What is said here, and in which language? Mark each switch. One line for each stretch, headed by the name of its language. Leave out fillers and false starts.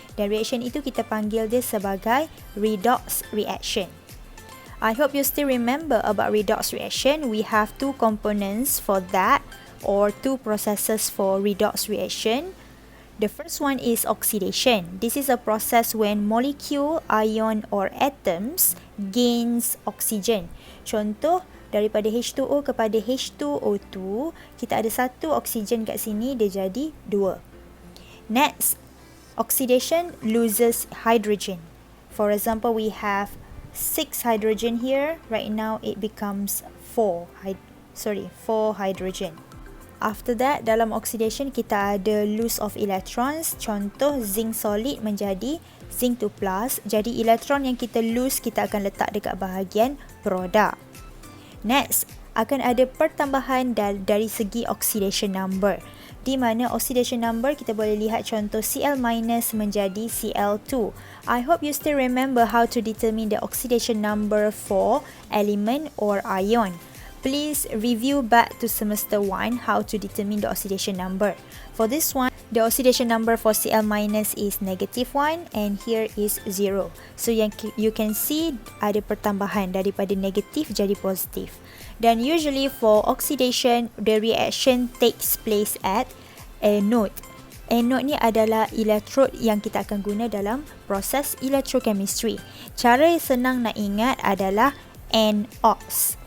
Malay: Dan reaction itu kita panggil dia sebagai redox reaction.
English: I hope you still remember about redox reaction. We have two components for that, or two processes for redox reaction. The first one is oxidation. This is a process when molecule, ion or atoms gains oxygen.
Malay: Contoh, daripada H2O kepada H2O2, kita ada satu oksigen kat sini, dia jadi 2.
English: Next, oxidation loses hydrogen. For example, we have 6 hydrogen here. Right now it becomes 4 hydrogen. After that,
Malay: dalam
English: oxidation
Malay: kita ada
English: loss of electrons.
Malay: Contoh, zinc solid menjadi zinc 2+. Jadi elektron yang kita lose kita akan letak dekat bahagian produk. Next, akan ada pertambahan dari segi oxidation number, di mana oxidation number kita boleh lihat contoh Cl- menjadi Cl2.
English: I hope you still remember how to determine the oxidation number for element or ion. Please review back to semester 1 how to determine the oxidation number. For this one, the oxidation number for Cl- is -1 and here is 0. So you can see
Malay: ada pertambahan daripada negatif jadi positif. Dan
English: usually for oxidation, the reaction takes place at anode.
Malay: Anode ni adalah electrode yang kita akan guna dalam proses electrochemistry. Cara yang senang nak ingat adalah NOx.